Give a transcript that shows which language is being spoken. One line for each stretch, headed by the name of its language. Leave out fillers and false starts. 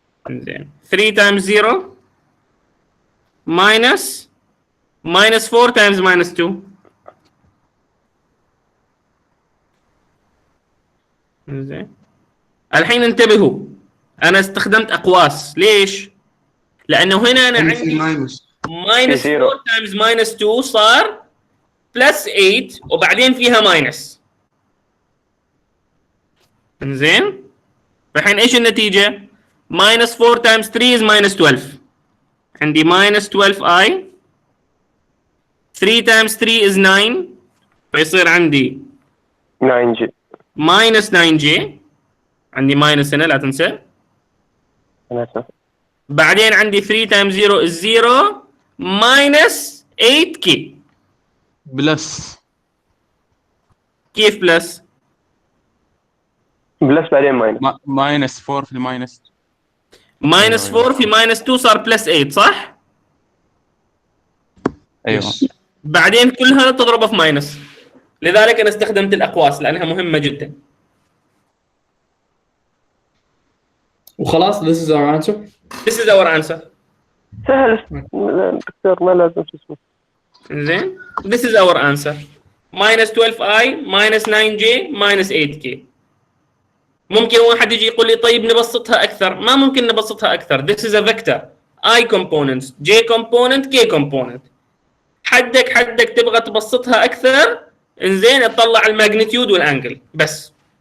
English: زين 3 times 0 minus 4 times minus 2.
Arabic: زين الحين انتبهوا انا استخدمت اقواس. ليش؟ لانه هنا انا عندي
English: minus 4 times minus 2
Arabic: صار plus 8 وبعدين فيها minus. زين الحين ايش النتيجة؟
English: minus 4 times 3 is minus 12. عندي minus 12i. 3 times 3 is 9 فيصير عندي 9j minus 9j.
Arabic: عندي minus هنا لا تنسى.
English: بعدين عندي 3 times 0 is 0 minus 8k.
Arabic: بلس. كيف بلس؟ بلس بعدين ماينس. ماينس 4 في الماينس. ماينس 4 في ماينس 2 صار بلس 8 صح؟ ايوه. بعدين كلها تضربها في ماينس. لذلك انا استخدمت الاقواس لانها مهمه جدا. وخلاص
English: this is our answer. This is our answer.
Arabic: سهل دكتور ما لازم شو اسمه. زين
English: this is our answer. minus 12i minus 9j minus 8k.
Arabic: ممكن واحد يجي يقول لي طيب نبسطها اكثر. ما ممكن نبسطها اكثر.
English: This is a vector. I components j component k component.
Arabic: حدك تبغى تبسطها اكثر انزين تطلع الماجنتيود والانجل بس.